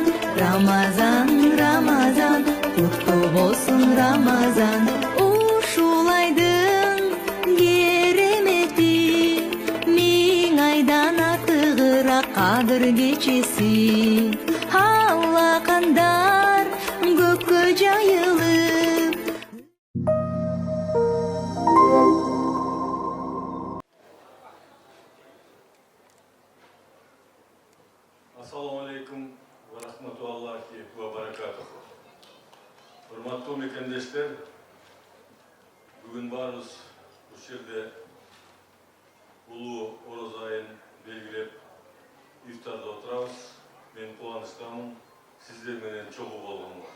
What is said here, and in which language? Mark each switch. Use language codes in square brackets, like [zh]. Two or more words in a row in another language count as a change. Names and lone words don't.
[ky] Рамазан, Рамазан, куттуу болсун Рамазан. Ушулайдын керемети, миң айдан артыгыраак кадыр кечеси. Аллакандар көккө жайылып. [ar] السلام عليكم ورحمة الله وبركاته. [ky] Урматтуу мекендештер, бүгүн баарыбыз бул жерде улуу орозо айын белгилеп ифтарда отурабыз. Мен кубанычтамын сиздер менен чогуу болгонго.